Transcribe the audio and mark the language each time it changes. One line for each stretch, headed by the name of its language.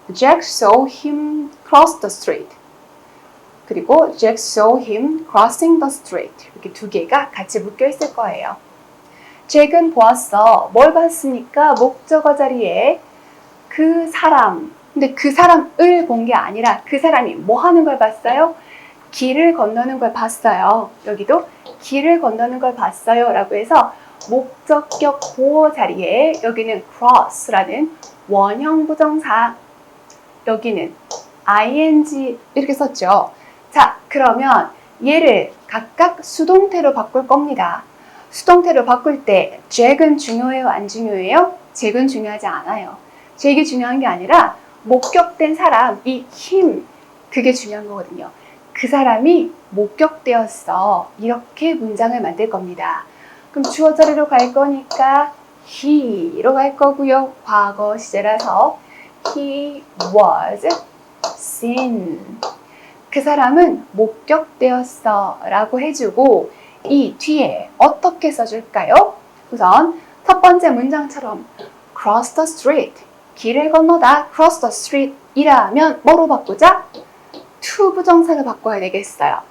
English: Jack saw him cross the street. 그리고 Jack saw him crossing the street.
Korean: 이렇게 두 개가 같이 묶여 있을 거예요. 잭은 보았어. 뭘 봤습니까? 목적어 자리에 그 사람. 근데 그 사람을 본 게 아니라 그 사람이 뭐 하는 걸 봤어요? 길을 건너는 걸 봤어요. 여기도 길을 건너는 걸 봤어요. 라고 해서 목적격 보호 자리에 여기는 cross라는 원형 부정사, 여기는 ing 이렇게 썼죠. 자, 그러면 얘를 각각 수동태로 바꿀 겁니다. 수동태로 바꿀 때 잭은 중요해요? 안 중요해요? 잭은 중요하지 않아요. 잭이 중요한 게 아니라 목격된 사람, 이 him, 그게 중요한 거거든요. 그 사람이 목격되었어. 이렇게 문장을 만들 겁니다. 그럼 주어 자리로 갈 거니까 he로 갈 거고요. 과거 시제라서
English: he was seen.
Korean: 그 사람은 목격되었어 라고 해주고 이 뒤에 어떻게 써줄까요? 우선 첫 번째 문장처럼 cross the street, 길을 건너다 cross the street 이라면 뭐로 바꾸자? to 부정사를 바꿔야 되겠어요.